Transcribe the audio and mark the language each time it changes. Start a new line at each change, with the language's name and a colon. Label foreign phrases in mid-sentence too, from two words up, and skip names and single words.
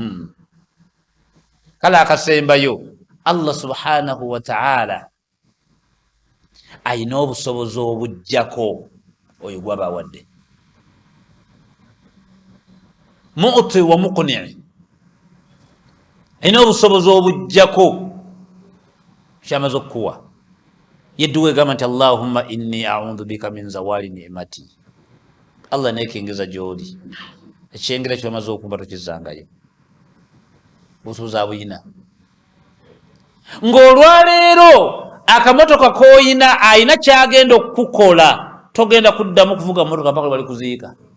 Ganda: kale akasembayo
Arabic: الله سبحانه وتعالى
Ganda: ayina obusobozi obujjako oyo gwabawadde
Arabic: معطي ومقنع'
Ganda: ayina obusobozi obujjako kyamaze okukuwa yedduwa egamba nti
Arabic: اللهم إني أعوذ بك من زوال نعمة
Ganda: Allah nekengeza gy'oli ekyengera kyamaze okumba tokizangayo busobozi abuyina ng'olwaleero akamotoka koyina ayina kyagenda okukukola togenda kuddamu kuvuga motoka mpaka bali kuziika